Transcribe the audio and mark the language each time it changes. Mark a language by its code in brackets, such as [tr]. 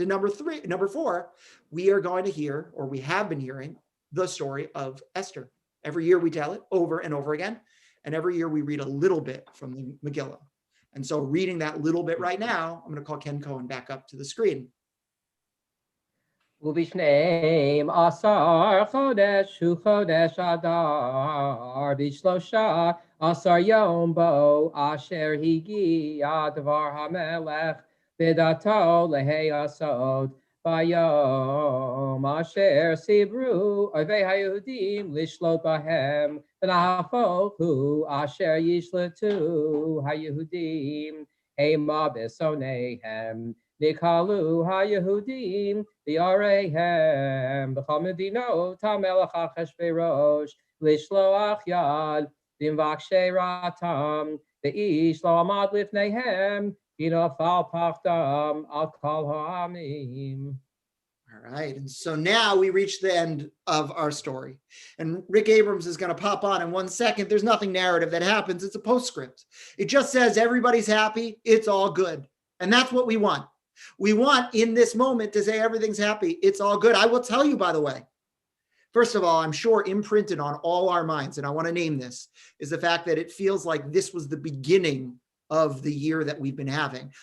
[en] And number four, we are going to hear, or we have been hearing, the story of Esther. Every year we tell it over and over again. And every year we read a little bit from the Megillah. And so reading that little bit right now, I'm going to call Ken Cohen back up to the screen. [he] ובשנים עשר חודש הוא חודש אדר, בשלושה עשר יום בו אשר הגיע דבר המלך בדתו להיעשות, ביום אשר סיברו אויבי היהודים לשלוט בהם, ונהפוך הוא אשר ישלטו היהודים המה בשונאיהם. נקהלו היהודים ביעריהם בכל מדינות המלך אחשוורוש לשלוח יד למבקשי רעתם, ואיש לא עמד לפניהם כי נפל פחדם על כל העמים. [en] All right, and so now we reach the end of our story. And Rick Abrams is going to pop on in 1 second. There's nothing narrative that happens. It's a postscript. It just says everybody's happy. It's all good. And that's what we want. We want in this moment to say everything's happy. It's all good. I will tell you, by the way, first of all, I'm sure imprinted on all our minds, and I want to name this, is the fact that it feels like this was the beginning of the year that we've been having.